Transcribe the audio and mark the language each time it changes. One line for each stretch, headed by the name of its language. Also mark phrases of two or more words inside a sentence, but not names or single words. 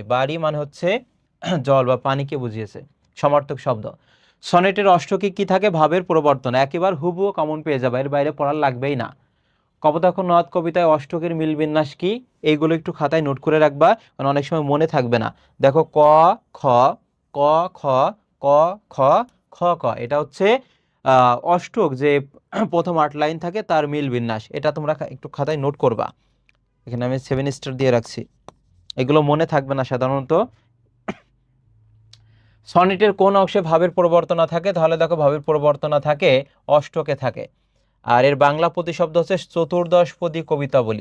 Bangla: বাড়ি মানে হচ্ছে জল বা পানিকে বুঝিয়েছে, সমার্থক শব্দ। সনেটের অষ্টকে কি থাকে? ভাবের প্রবর্তন, একেবারে হুবহু কমন পেয়ে যাবে, এর বাইরে পড়ার লাগবেই না। কপোতাক্ষ নদ কবিতায় অষ্টকের মিল বিন্যাস কি? এইগুলো একটু খাতায় নোট করে রাখবা, কারণ অনেক সময় মনে থাকবে না। দেখো ক খ ক খ ক খ খ ক, এটা হচ্ছে অষ্টক, যে প্রথম 8 লাইন থাকে তার মিল বিন্যাস, এটা তোমরা একটু খাতায় নোট করবা। এখানে আমি 7 স্টার দিয়ে রাখছি, এগুলো মনে থাকবে না সাধারণত। সনেটের কোন অংশে ভাবের পরিবর্তনা থাকে? তাহলে দেখো ভাবের পরিবর্তনা থাকে অষ্টকে থাকে। আর এর বাংলা প্রতিশব্দ হচ্ছে চতুর্দশপদী কবিতা বলি।